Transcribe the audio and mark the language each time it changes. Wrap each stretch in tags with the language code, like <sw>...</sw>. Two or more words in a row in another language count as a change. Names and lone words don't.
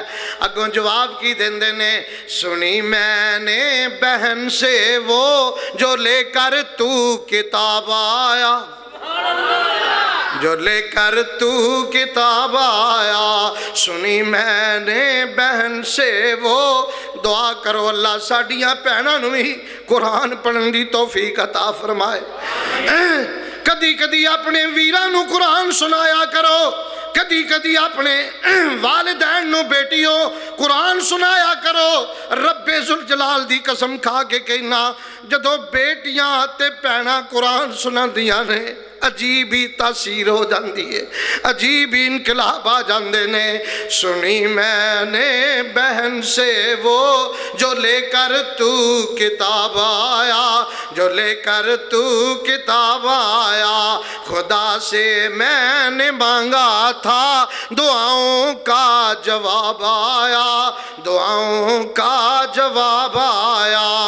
<pa>اگوں جواب کی دیندے نے،</pa> <ur>سنی میں نے بہن سے وہ جو لے کر تو کتاب آیا، جو لے کر تو کتاب آیا، سنی میں نے بہن سے وہ،</ur> <pa>دعا کرو اللہ ساڈیاں بہناں نوں ہی قرآن پڑھن دی توفیق عطا فرمائے۔ کدی کدی اپنے ویراں نوں قرآن سنایا کرو، کدی کدی اپنے والدین نو بیٹیوں قرآن سنایا کرو۔ رب ذوالجلال دی قسم کھا کے کہنا، جدو بیٹیاں تے بہناں قرآن سنان دیاں نے، عجیب ہی تاثیر ہو جاندی ہے، عجیب ہی انقلاب آ جاندے نے۔</pa> <ur>سنی میں نے بہن سے وہ جو لے کر تو کتاب آیا، جو لے کر تو کتاب آیا، خدا سے میں نے مانگا تھا دعاؤں کا جواب آیا، دعاؤں کا جواب آیا۔</ur>